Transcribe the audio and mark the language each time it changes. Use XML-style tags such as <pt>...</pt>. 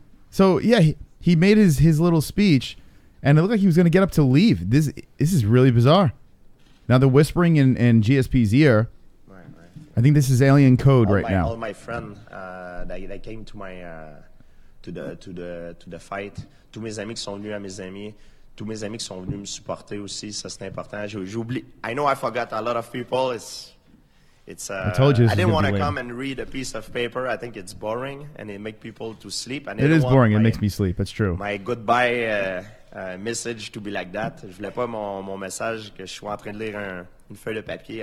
<en>So yeah, he made his little speech, and it looked like he was going to get up to leave. This is really bizarre. Now they're whispering in GSP's ear I think this is alien code right now. All my friends, they came to my to the fight.</en> <fr>Tous mes amis qui sont venus à mes amis. Tous mes amis qui sont venus me supporter aussi, ça c'est important. J'oublie.</fr> <en>I know I forgot a lot of people. I told you I didn't want to come and read a piece of paper. I think it's boring and it makes people to sleep. And it is boring. It makes me sleep. That's true. My goodbye message to be like that.</en> <fr>Je voulais pas mon message que je suis en train de lire une feuille de papier.</fr>